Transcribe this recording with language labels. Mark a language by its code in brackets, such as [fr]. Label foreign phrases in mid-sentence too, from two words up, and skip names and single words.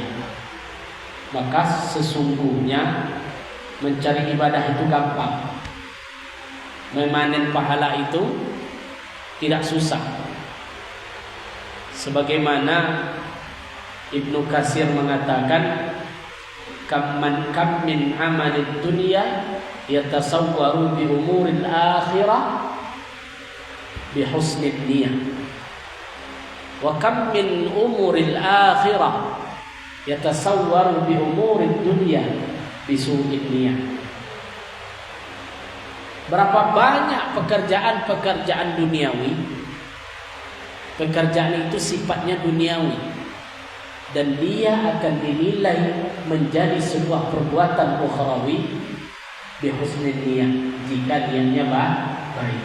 [id] Maka sesungguhnya mencari ibadah itu gampang, memanen pahala itu tidak susah. Sebagaimana Ibnu Katsir mengatakan, [ar] كم من عمل الدنيا يتصور بأمور الآخرة بحسن النية وكم من أمور الآخرة يتصور بأمور الدنيا بسوء النية. [id] Berapa banyak pekerjaan-pekerjaan duniawi, pekerjaan itu sifatnya duniawi, dan dia akan dinilai menjadi sebuah perbuatan ukhrawi [ar] بحسن النية, [id] jika niatnya baik.